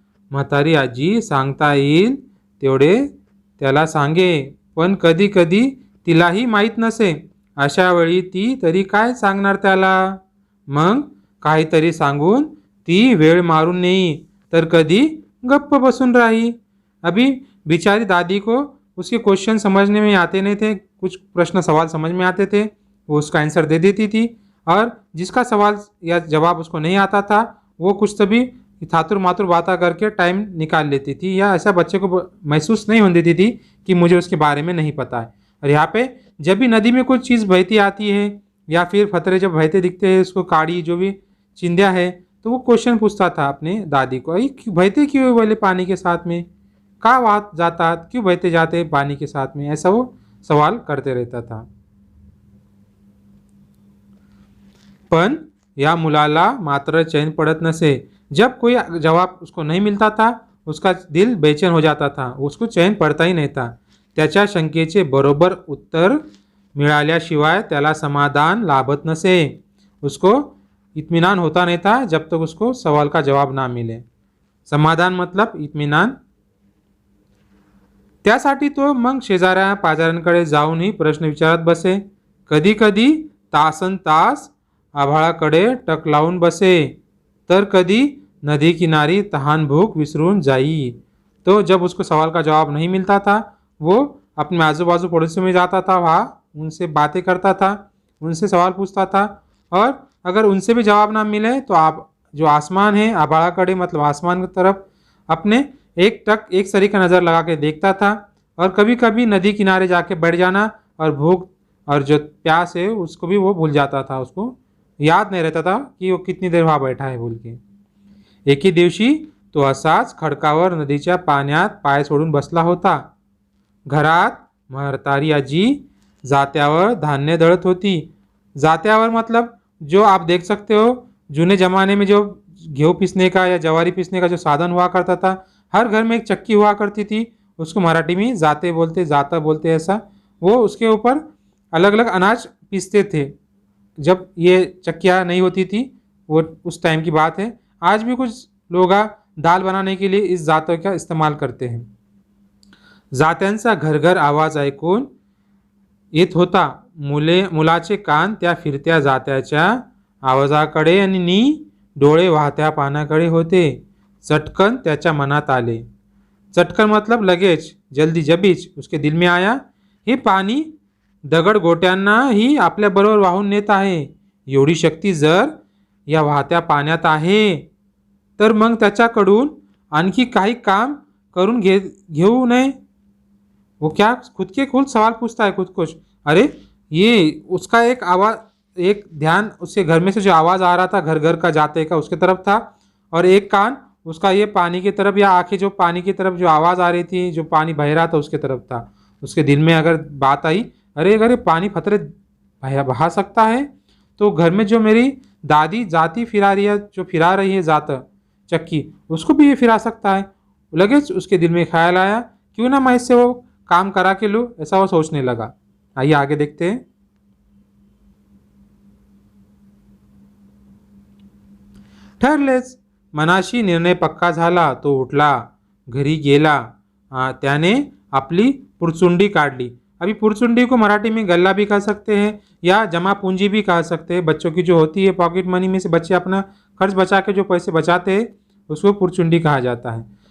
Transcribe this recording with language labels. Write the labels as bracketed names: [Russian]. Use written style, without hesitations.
[Marathi] म्हातारी आजी सांगता येईल तेवढे त्याला सांगे, पण कधी कधी तिलाही माहीत नसे. अशा वेळी ती तरी काय सांगणार त्याला? मग काहीतरी सांगून ती वेळ मारून नेई, तर कधी गप्प बसून राही. [Hindi] अभी बेचारी दादी को उसके क्वेश्चन समझने में आते नहीं थे, कुछ प्रश्न सवाल समझ में आते थे, वो उसका आंसर दे देती थी, और जिसका सवाल या जवाब उसको नहीं आता था वो कुछ तभी थातुर मातुर बातें करके टाइम निकाल लेती थी, या ऐसा बच्चे को महसूस नहीं होने देती थी कि मुझे उसके बारे में नहीं पता है। और यहाँ पे जब भी नदी में कुछ चीज़ बहती आती है या फिर फतरे जब बहते दिखते हैं, उसको काड़ी जो भी चिंध्या है, तो वो क्वेश्चन पूछता था अपने दादी को, अरे बहते क्यों बोले पानी के साथ में, कहाँ वहाँ जाता, क्यों बहते जाते पानी के साथ में, ऐसा वो सवाल करते रहता था। [Marathi] पण या मुलाला मात्र चैन पड़त नसे। [Hindi] जब कोई जवाब उसको नहीं मिलता था उसका दिल बेचैन हो जाता था, उसको चैन पड़ता ही नहीं था। [Marathi] त्याच्या शंकेचे बरोबर उत्तर मिळाल्याशिवाय त्याला समाधान लाभत नसे। [Hindi] उसको इत्मीनान होता नहीं था जब तक उसको सवाल का जवाब ना मिले। समाधान मतलब इत्मीनान। [Marathi] त्यासाठी तो मग शेजाऱ्या पाजाऱ्यांकडे जाऊनही प्रश्न विचारत बसे। कधी कधी तासन तास आभाळाकडे टक लावून बसे, तर कधी नदी किनारी तहान भूख विसरून जाई। [Hindi] तो जब उसको सवाल का जवाब नहीं मिलता था वो अपने आजू बाजू पड़ोसी में जाता था, वहाँ उनसे बातें करता था, उनसे सवाल पूछता था, और अगर उनसे भी जवाब ना मिले तो आप जो आसमान है आभाळाकडे मतलब आसमान की तरफ अपने एक सरी का नज़र लगा के देखता था, और कभी कभी नदी किनारे जाके बैठ जाना, और भूख और जो प्यास है उसको भी वो भूल जाता था, उसको याद नहीं रहता था कि वो कितनी देर वहाँ बैठा है बोल के। [Marathi] एके दिवशी तो असाच खडकावर नदीच्या पाण्यात पाय सोडून बसला होता। घरात म्हातारी आजी जात्यावर धान्य दळत होती। [Hindi] जात्यावर मतलब जो आप देख सकते हो जूने ज़माने में जो गेहूँ पीसने का या जवारी पीसने का जो साधन हुआ करता था, हर घर में एक चक्की हुआ करती थी, उसको मराठी में जाते बोलते, जाता बोलते ऐसा। वो उसके ऊपर अलग अलग अनाज पीसते थे जब ये चक्कियाँ नहीं होती थी, वो उस टाइम की बात है। आज भी कुछ लोग दाल बनाने के लिए इस जातों का इस्तेमाल करते हैं। [Marathi] जात्यांचा घरघर आवाज ऐकून येत होता। मुलाचे कान त्या फिरत्या जात्याच्या आवाजाकडे आणि डोळे वाहत्या पाण्याकडे होते। चटकन त्याच्या मनात आले, चटकन मतलब लगेच, [Hindi] जल्दी जबीच उसके दिल में आया, [Marathi] हे पाणी दगड गोट्यांनाही आपल्याबरोबर वाहून नेत आहे। एवढी शक्ती जर या वाहत्या पाण्यात आहे तर मग त्याच्याकडून आणखी काही काम करून घेऊ नये। [Hindi] वो क्या खुद के खुद सवाल पूछता है खुद को। अरे ये उसका एक ध्यान उसके घर में से जो आवाज़ आ रहा था घर घर का जाते का उसके तरफ था, और एक कान उसका ये पानी की तरफ, या आंखें जो पानी की तरफ जो आवाज़ आ रही थी, जो पानी बह रहा था उसके तरफ था। उसके दिल में अगर बात आई, अरे अगर ये पानी फतरे बहा सकता है तो घर में जो मेरी दादी जाती फिरा रही है, जो फिरा रही है जात चक्की, उसको भी ये फिरा सकता है। लगेच उसके दिल में ख्याल आया, क्यों ना मैं इससे वो काम करा के लूँ, ऐसा वो सोचने लगा। आइए आगे देखते हैं। [Marathi] ठरलेच, मनाशी निर्णय पक्का झाला। तो उठला, घरी गेला। त्याने आपली पुरचुंडी काढली। [Hindi] अभी पुरचुंडी को मराठी में गल्ला भी कह सकते हैं या जमा पूंजी भी कह सकते हैं। बच्चों की जो होती है पॉकेट मनी में से बच्चे अपना खर्च बचा के जो पैसे बचाते हैं उसको पुरचुंडी कहा जाता है।